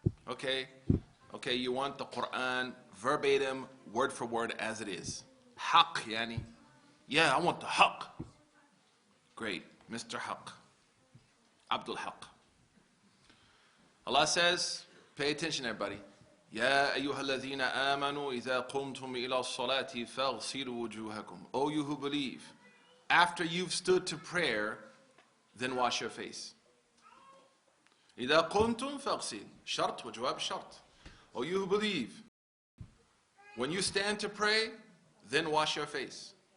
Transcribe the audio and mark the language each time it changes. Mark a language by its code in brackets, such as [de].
[en] Okay, you want the Quran verbatim, word for word as it is. Haqq, yani. Yeah, I want the haqq. Great, Mr. Haqq. Abdul Haqq. Allah says, pay attention everybody. [ar] يا أيها الذين آمنوا إذا قمتم إلى الصلاة فاغسلوا وجوهكم. [en] O you who believe, after you've stood to prayer, then wash your face. [ar] إذا قمتم فاغسل. شرط وجواب شرط. [en] O you who believe, when you stand to pray, then wash your face.